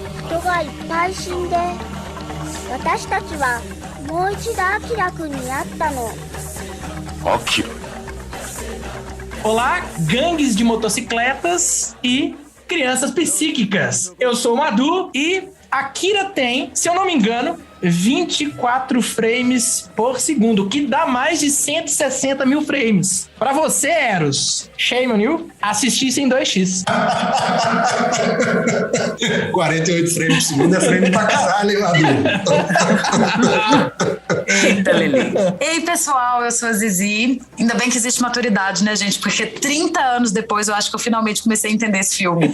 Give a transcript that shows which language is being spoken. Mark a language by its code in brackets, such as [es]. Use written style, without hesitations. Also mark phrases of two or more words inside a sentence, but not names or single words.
[ja] 人がいっぱい死んで、私たちはもう一度アキラくんに会ったの。 [pt] Akira. Olá, gangues de motocicletas e crianças psíquicas. Eu sou o Madu e Akira tem, se eu não me engano, 24 frames por segundo, que dá mais de 160 mil frames. Pra você, Eros, [en] shame on you, [pt] assistisse em 2x. 48 frames por segundo é frame pra caralho, hein, Madu? Eita, Lelê. Ei, pessoal, eu sou a Zizi. Ainda bem que existe maturidade, né, gente? Porque 30 anos depois eu acho que eu finalmente comecei a entender esse filme.